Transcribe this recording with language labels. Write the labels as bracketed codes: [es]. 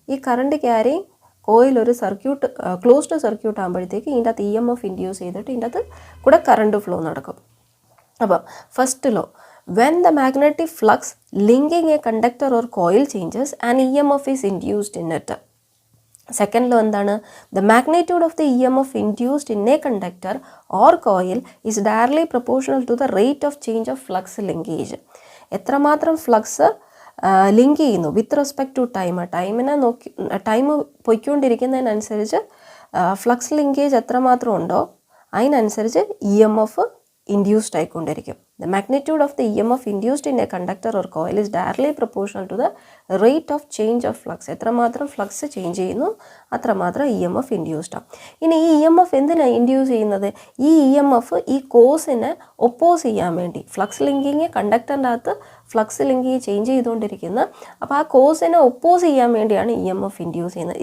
[ml] ഈ current carrying coil ഒരു circuit closed circuit ആകുമ്പോഴത്തേക്ക് ഇതിൻ്റെ അകത്ത് EMF ഇൻഡ്യൂസ് ചെയ്തിട്ട് ഇതിൻ്റെ അകത്ത് കൂടെ കറണ്ട് ഫ്ലോ നടക്കും. അപ്പോൾ [en] First law, when the magnetic flux linking a conductor or coil changes, an EMF is induced in it. Second law [ml] എന്താണ്? [en] The magnitude of the EMF induced in a conductor or coil is directly proportional to the rate of change of flux linkage. [ml] എത്രമാത്രം flux link ചെയ്യുന്നു with respect to time പൊയ്ക്കൊണ്ടിരിക്കുന്നതിനനുസരിച്ച് flux linkage എത്രമാത്രം ഉണ്ടോ അതിനനുസരിച്ച് EMF induced ആയിക്കൊണ്ടിരിക്കും. [en] The magnitude of the EMF induced in a conductor or coil is directly proportional to the rate of change of flux. [ml] എത്രമാത്രം flux change ചെയ്യുന്നു അത്രമാത്രം EMF induced ആണ്. ഇനി ഈ EMF എന്തിനാണ് ഇൻഡ്യൂസ് ചെയ്യുന്നത്? ഈ EMF ഈ കോസിനെ ഒപ്പോസ് ചെയ്യാൻ വേണ്ടി, ഫ്ലക്സ് ലിങ്കിങ് കണ്ടക്ടറിൻ്റെ അകത്ത് ഫ്ലക്സ് ലിങ്കിങ് ചേഞ്ച് ചെയ്തുകൊണ്ടിരിക്കുന്നത്, അപ്പോൾ ആ കോസിനെ ഒപ്പോസ് ചെയ്യാൻ വേണ്ടിയാണ് EMF ഇൻഡ്യൂസ് ചെയ്യുന്നത്.